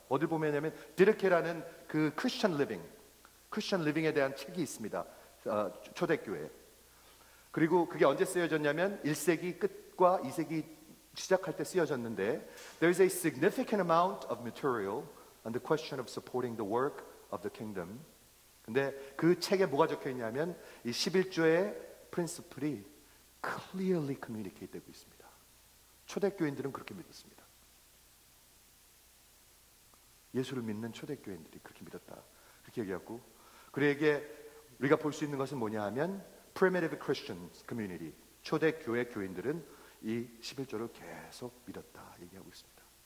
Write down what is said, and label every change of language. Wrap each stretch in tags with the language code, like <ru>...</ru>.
<ko>어딜 보면냐면 디르케라는 그 크리스천 리빙에 대한 책이 있습니다. 초대교회. 그리고 그게 언제 쓰여졌냐면 1세기 끝과 2세기 시작할 때 쓰여졌는데 There is a significant amount of material</ko> <en>on the question of supporting the work of the kingdom.</en> <ko>근데 그 책에 뭐가 적혀 있냐면 이 11조의 프린시플이 clearly communicate 되고 있습니다. 초대교인들은 그렇게 믿었습니다. 예수를 믿는 초대교인들이 그렇게 믿었다. 그렇게 얘기하고, 그에게 우리가 볼 수 있는 것은 뭐냐 하면 primitive Christians community, 초대교회 교인들은 이 11조를 계속 믿었다 얘기하고 있습니다.</ko>